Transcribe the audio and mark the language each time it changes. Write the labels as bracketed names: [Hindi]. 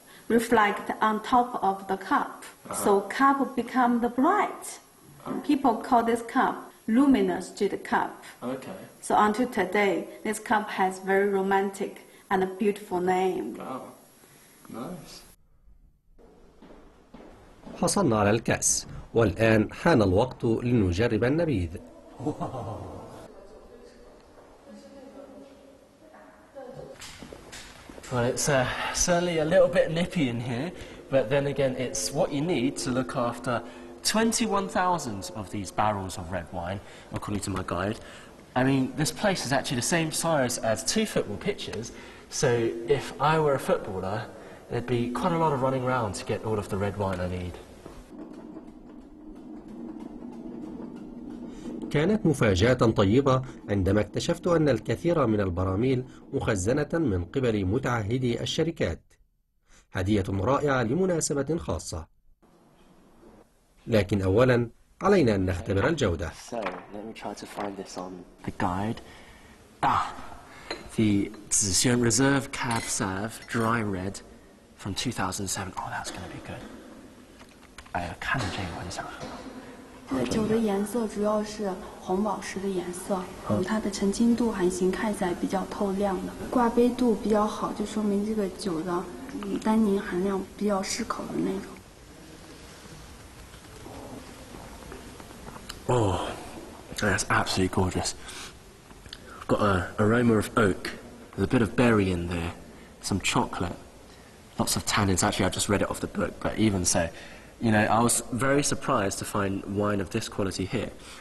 [English] Reflect on top of the cup. So cup become the bright. People call this cup luminous jade cup. Okay. So until today, this cup has very romantic and a beautiful name. Wow. Nice. [Arabic] حصلنا على الكأس، والآن حان الوقت لنجرب النبيذ. [English] Well, it's certainly a little bit nippy in here, but then again, it's what you need to look after 21,000 of these barrels of red wine, according to my guide. I mean, this place is actually the same size as 2 football pitches, so if I were a footballer, there'd be quite a lot of running around to get all of the red wine I need. [Arabic] كانت مفاجأة طيبة عندما اكتشفت أن الكثير من البراميل مخزنة من قبل متعهدي الشركات. هدية رائعة لمناسبة خاصة. لكن أولاً علينا أن نختبر الجودة. [English] So, let me try to find this on the guide. The Zhejiang Reserve Cab Sauv Dry Red from 2007. Oh, that's going to be good. [Chinese] 看这个很想喝。这个酒的颜色主要是红宝石的颜色，它的澄清度还行，看起来比较透亮的，挂杯度比较好，就说明这个酒的单宁含量比较适口的那种。 [English] Oh, that's absolutely gorgeous. Got an aroma of oak. There's a bit of berry in there, some chocolate, lots of tannins. Actually, I just read it off the book, but even so, you know, I was very surprised to find wine of this quality here.